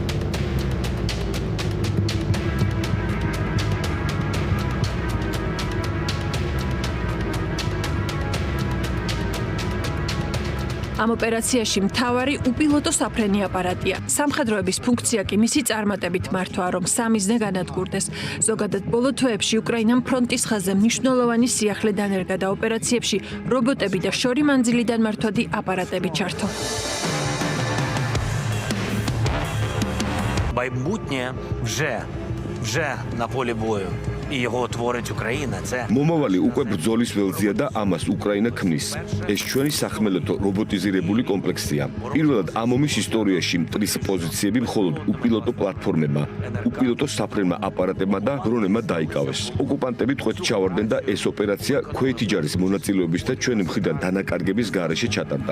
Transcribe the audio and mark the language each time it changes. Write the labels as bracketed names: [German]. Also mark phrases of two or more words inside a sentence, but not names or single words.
[Georgian] ამ ოპერაციაში მთავარი უპილოტო საფრენი აპარატია. სამხედროების ფუნქცია კი მისი წარმატებით მართვა, რომ სამიზნე განადგურდეს. ზოგადად ბოლო თვეებში უკრაინამ ფრონტის ხაზზე მნიშვნელოვანი სიახლე დანერგა და ოპერაციებში რობოტები და შორი მანძილიდან მართვადი აპარატები ჩართო. [Ukrainian] Майбутнє вже на полі бою. І його творить Україна. Це [Georgian] მომავალი უკვე ბრძოლის ველზია და ამას უკრაინა ქმნის. ეს ჩვენი სახმელეთო რობოტიზირებული კომპლექსია. პირველად ამ ომის ისტორიაში მტრის პოზიციები მხოლოდ უპილოტო პლატფორმებმა, უპილოტო საფრენმა აპარატებმა და დრონებმა დაიკავეს. ოკუპანტები ტყვედ ჩავარდნენ და ეს ოპერაცია ქვეითი ჯარის მონაწილეობის და ჩვენი მხრიდან დანაკარგების გარეშე ჩატარდა.